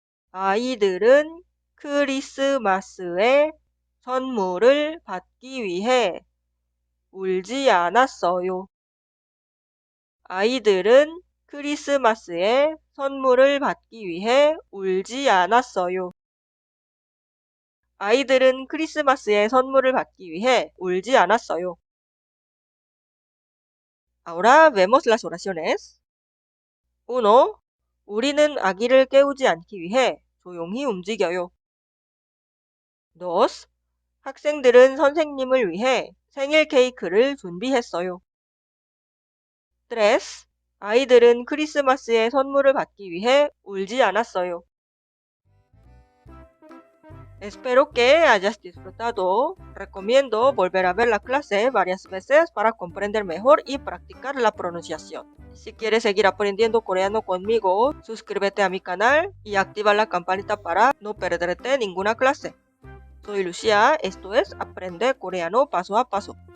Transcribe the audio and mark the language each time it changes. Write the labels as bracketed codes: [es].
[ko] 아이들은 크리스마스에 선물을 받기 위해 울지 않았어요. 아이들은 크리스마스에 선물을 받기 위해 울지 않았어요. 아이들은 크리스마스에 선물을 받기 위해 울지 않았어요. [es] Ahora vemos las oraciones. 1. [ko] 우리는 아기를 깨우지 않기 위해 조용히 움직여요. [es] 2. [ko] 학생들은 선생님을 위해 생일 케이크를 준비했어요. [es] 3. [ko] 아이들은 크리스마스에 선물을 받기 위해 울지 않았어요. [es] Espero que hayas disfrutado. Recomiendo volver a ver la clase varias veces para comprender mejor y practicar la pronunciación. Si quieres seguir aprendiendo coreano conmigo, suscríbete a mi canal y activa la campanita para no perderte ninguna clase. Soy Lucía, esto es Aprende Coreano Paso a Paso.